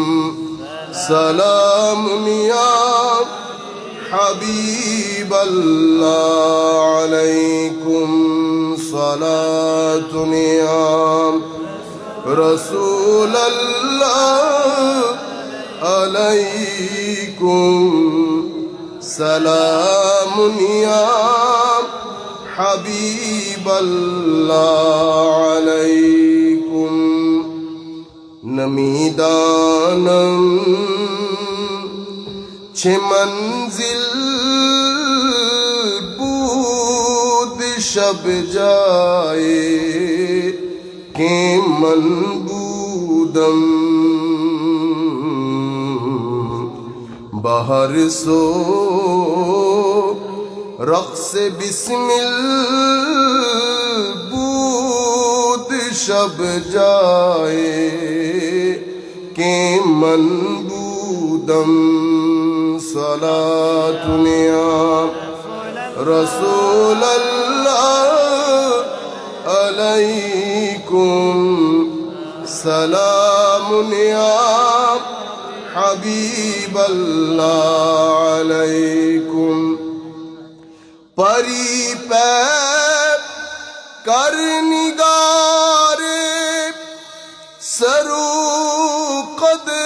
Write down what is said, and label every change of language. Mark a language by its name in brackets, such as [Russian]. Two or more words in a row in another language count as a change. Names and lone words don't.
[Arabic] سلام يا حبيب الله عليكم، صلاة يا رسول الله عليكم، سلام يا حبیب اللہ علیکم. [Persian] نمیدانم چه منزل بود شب جائے کہ من بودم بہر سو رقص بسمل بود شب جائے کہ من بودم. [Arabic] صلاة یا رسول اللہ علیکم، سلام یا حبیب اللہ علیکم. [Persian] پری پہ کر نگار سرو قد